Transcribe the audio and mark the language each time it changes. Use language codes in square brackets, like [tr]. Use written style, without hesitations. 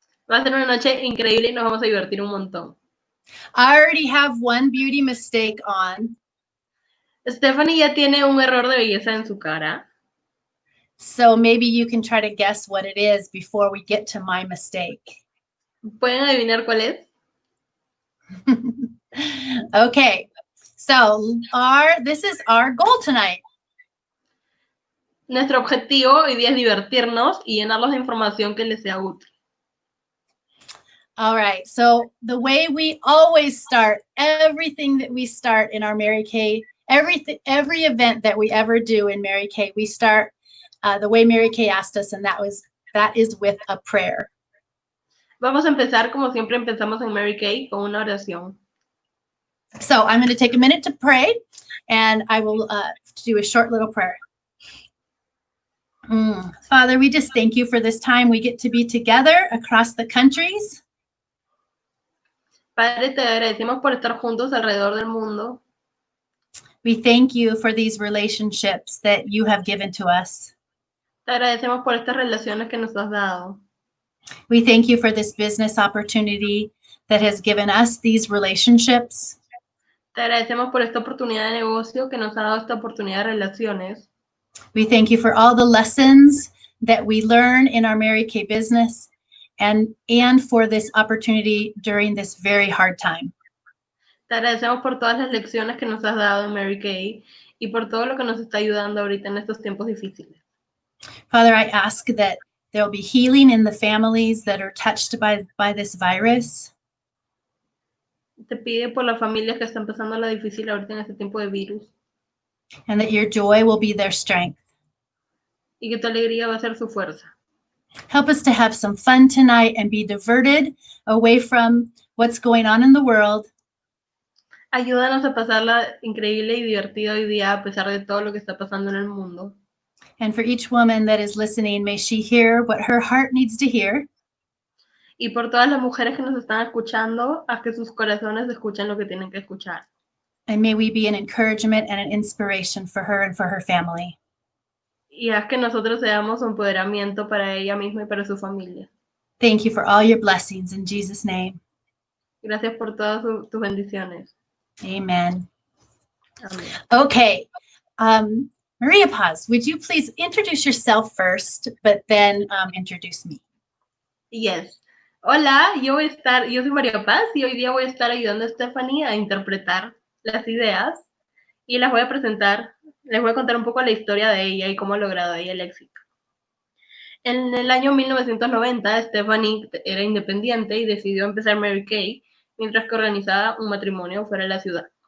[es] Va a ser una noche increíble y nos vamos a divertir un montón. [en] I already have one beauty mistake on. [es] Stephanie ya tiene un error de belleza en su cara. [en] So maybe you can try to guess what it is before we get to my mistake. [es] ¿Pueden adivinar cuál es? [en] Okay, so this is our goal tonight. [es] Nuestro objetivo hoy día es divertirnos y llenarlos de información que les sea útil. [en] All right, so the way we always start, everything that we start in our Mary Kay, every event that we ever do in Mary Kay, we start the way Mary Kay asked us, and that is with a prayer. [es] Vamos a empezar como siempre empezamos en Mary Kay con una oración. [en] So I'm going to take a minute to pray, and I will do a short little prayer. Father, we just thank you for this time we get to be together across the countries. [es] Padre, te agradecemos por estar juntos alrededor del mundo. [en] We thank you for these relationships that you have given to us. [es] Te agradecemos por estas relaciones que nos has dado. [en] We thank you for this business opportunity that has given us these relationships. [es] Te agradecemos por esta oportunidad de negocio que nos ha dado esta oportunidad de relaciones. [en] We thank you for all the lessons that we learn in our Mary Kay business and for this opportunity during this very hard time. [es] Te agradecemos por todas las lecciones que nos has dado en Mary Kay y por todo lo que nos está ayudando ahorita en estos tiempos difíciles. [en] Father, I ask that there will be healing in the families that are touched by this virus. [es] Te pide por las familias que están pasando la difícil ahorita en este tiempo de virus. [en] And that your joy will be their strength. [es] Y que tu alegría va a ser su fuerza. [en] Help us to have some fun tonight and be diverted away from what's going on in the world. [es] Ayúdanos a pasarla increíble y divertida hoy día a pesar de todo lo que está pasando en el mundo. [en] And for each woman that is listening, may she hear what her heart needs to hear. [es] Y por todas las mujeres que nos están escuchando, haz que sus corazones escuchen lo que tienen que escuchar. [en] And may we be an encouragement and an inspiration for her and for her family. [es] Y haz que nosotros seamos un empoderamiento para ella misma y para su familia. [en] Thank you for all your blessings in Jesus' name. [es] Gracias por todas tus bendiciones. [en] Amen. [es] Amén. [en] Okay. Maria Paz, would you please introduce yourself first, but then introduce me? Yes. [es] Hola, yo soy María Paz y hoy día voy a estar ayudando a Stephanie a interpretar las ideas y las voy a presentar, les voy a contar un poco la historia de ella y cómo ha logrado ella el éxito. En el año 1990, Stephanie era independiente y decidió empezar Mary Kay mientras que organizaba un matrimonio fuera de la ciudad.